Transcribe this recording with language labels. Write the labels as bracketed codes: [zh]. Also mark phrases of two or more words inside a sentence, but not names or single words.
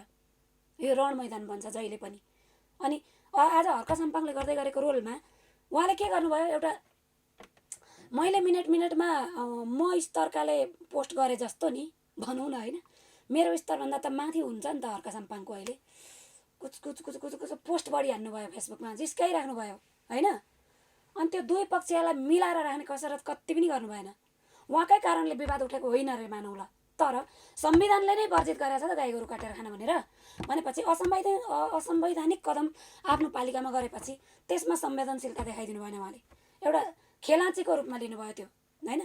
[ne] यो रण मैदान बन्छ जहिले पनि। अनि आज हर्क साम्पाङले गर्दै गरेको रोलमा उहाँले के गर्नुभयो, एउटा मैले मिनटमा म स्तरकाले पोस्ट गरे जस्तो नि भनौँ न होइन, मेरो स्तरभन्दा त माथि हुन्छ नि त हर्का साम्पाङको अहिले [hi] कुछ कुछ कुछ कुछ कुछ [ne] पोस्ट बढी हान्नुभयो फेसबुकमा, जिस्काइराख्नु भयो होइन। अनि त्यो दुई पक्षलाई मिलाएर राख्ने कसरत कति पनि गर्नु भएन। उहाँकै कारणले विवाद उठेको होइन रे मानौँ ल, तर संविधानले नै वर्जित गरेको छ त गाई गोरु काटेर खान भनेपछि असंवैधानिक कदम आफ्नो पालिकामा गरेपछि त्यसमा संवेदनशीलता देखाइदिनु भएन उहाँले, एउटा खेलाँचीको रूपमा लिनुभयो त्यो होइन।